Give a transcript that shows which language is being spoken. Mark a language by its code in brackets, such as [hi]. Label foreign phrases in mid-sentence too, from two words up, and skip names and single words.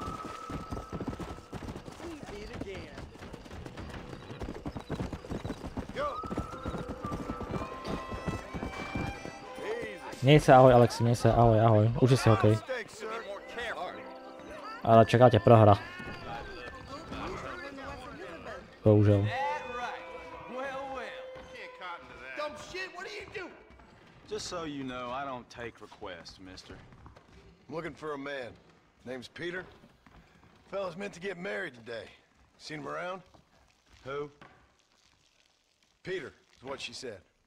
[cs] Měj se, ahoj Alexi, měj se, ahoj. Uži si hokej. Ale čeká tě prohra. Bohužel. [en] Just so you know, I don't take requests, mister. I'm looking for a man. Name's Peter. Fella's meant to get married today. Seen him around? Who? Peter, is what she said.